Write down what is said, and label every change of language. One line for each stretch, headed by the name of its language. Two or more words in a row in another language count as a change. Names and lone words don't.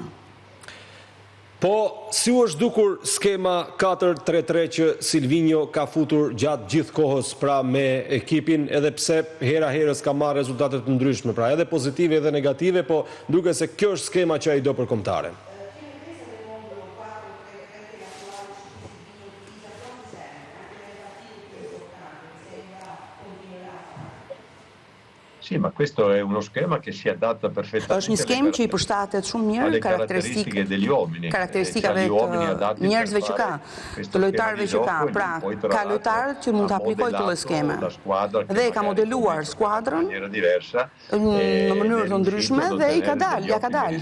Albanian: Po, si u është dukur skema 4-3-3 që Silvinho ka futur gjatë gjithë kohës pra me ekipin, edhe pse hera herës ka marrë rezultatet të ndryshme, pra edhe pozitive edhe negative, po duke se kjo është skema që ai do për kombëtaren.
Italian: Sì, ma questo è uno schema che si adatta perfettamente.
Albanian: Është një skemë që i përshtatet shumë mirë karakteristikave të njerëzve që ka, të lojtarëve që ka. Pra, ka lojtarë që mund të aplikojë këtë skeme. Dhe ka modeluar skuadrën në mënyrë të ndryshme dhe ja ka dalë.